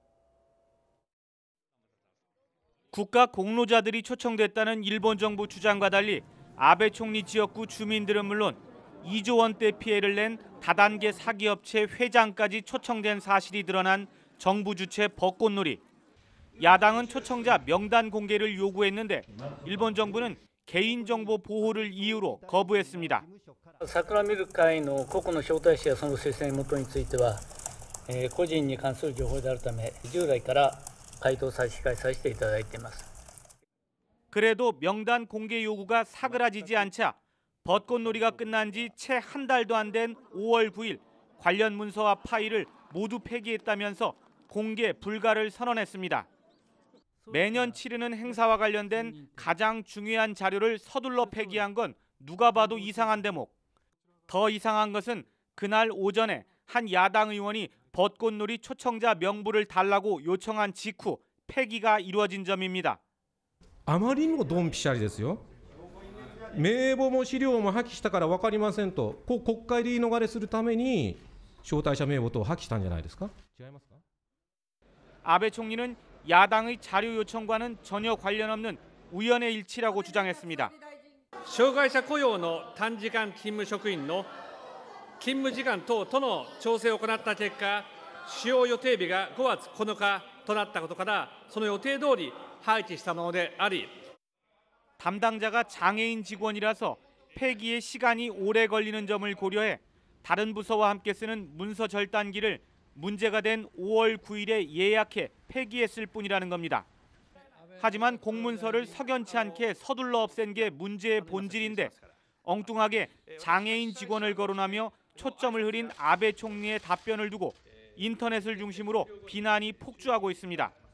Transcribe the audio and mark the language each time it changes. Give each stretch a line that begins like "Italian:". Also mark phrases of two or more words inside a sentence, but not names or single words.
Korean: 국가 공로자들이 초청됐다는 일본 정부 주장과 달리 아베 총리 지역구 주민들은 물론 2조 원대 피해를 낸 다단계 사기업체 회장까지 초청된 사실이 드러난 정부 주최 벚꽃놀이. 야당은 초청자 명단 공개를 요구했는데 일본 정부는 개인정보 보호를 이유로 거부했습니다.
Japanese: 桜見る会の個々の招待者やその推薦元については、個人に関する情報であるため従来から回答差し控えさせていただいています。
Korean: 그래도 명단 공개 요구가 사그라지지 않자 벚꽃놀이가 끝난 지 채 한 달도 안 된 5월 9일 관련 문서와 파일을 모두 폐기했다면서 공개 불가를 선언했습니다. 매년 치르는 행사와 관련된 가장 중요한 자료를 서둘러 폐기한 건 누가 봐도 이상한 대목. 더 이상한 것은 그날 오전에 한 야당 의원이 벚꽃놀이 초청자 명부를 달라고 요청한 직후 폐기가 이루어진 점입니다.
Japanese: あまりにもドンピシャリですよ。名簿も資料も破棄したから分かりませんと、国会で言い逃れするために招待者名簿等を破棄したんじゃないですか。違いますか。
Korean: 아베 총리는 야당의 자료 요청과는 전혀 관련 없는 우연의 일치라고 주장했습니다.
Japanese: 障害者雇用の短時間勤務職員の勤務時間等との調整を行った結果、使用予定日が5月9日となったことから、その予定通り配置したものであり、
Korean: 담당자가 장애인 직원이라서 폐기에 시간이 오래 걸리는 점을 고려해 다른 부서와 함께 쓰는 문서 절단기를 문제가 된 5월 9일에 예약해 폐기했을 뿐이라는 겁니다. 하지만 공문서를 석연치 않게 서둘러 없앤 게 문제의 본질인데 엉뚱하게 장애인 직원을 거론하며 초점을 흐린 아베 총리의 답변을 두고 인터넷을 중심으로 비난이 폭주하고 있습니다.